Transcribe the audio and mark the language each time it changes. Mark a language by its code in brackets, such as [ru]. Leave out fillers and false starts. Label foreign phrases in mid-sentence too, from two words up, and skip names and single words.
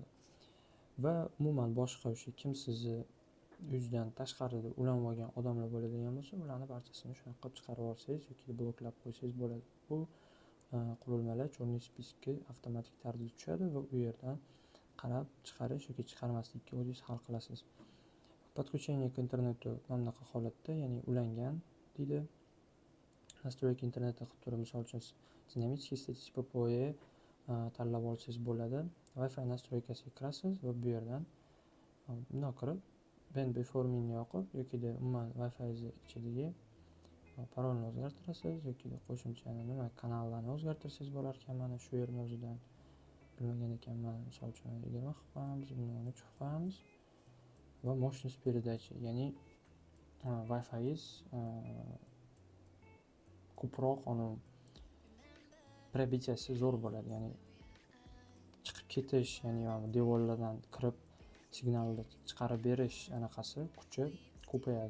[uz] Va umuman boshqa o'sha kim sizni uyingizdan tashqarida ulanib olgan odamlar bo'ladigan bo'lsa, ularni barchasini shunaqa qilib chiqarib olsangiz yoki bloklab qo'ysangiz bo'ladi. Bu qurilmalar [ru] черный спискка [uz] avtomatik tarzda tushadi va u yerdan qarab chiqarish yoki chiqarmaslikka o'zingiz hal qilasiz. [ru] Подключение к интернету [uz] mana bunaqa holatda, ya'ni ulangan deydi. [ru] Настройки интернета [uz] qilib turib, misol uchun [ru] динамический статический [uz] PPOE tanlab olsangiz bo'ladi. Wi-Fi настройкasiga kirasiz va bu yerdan bundoq kirib band beformingni yoqib yoki umuman Wi-Fi ichidagi parolni o'zgartirasiz yoki qo'shimcha nima kanallarni o'zgartirsangiz bo'lar ekan. Mana shu yerni o'zidan bilmagan ekanman. Misol uchun 20 qilib qo'yamiz, 13 qilib qo'yamiz va [ru] мощность передачи, [uz] ya'ni Wi-Fi'ingiz ko'proq pробитияsi zo'r bo'ladi, ya'ni chiqib ketish, ya'ni devorlardan kirib signalni chiqarib berish anaqasi kuchi ko'payadi.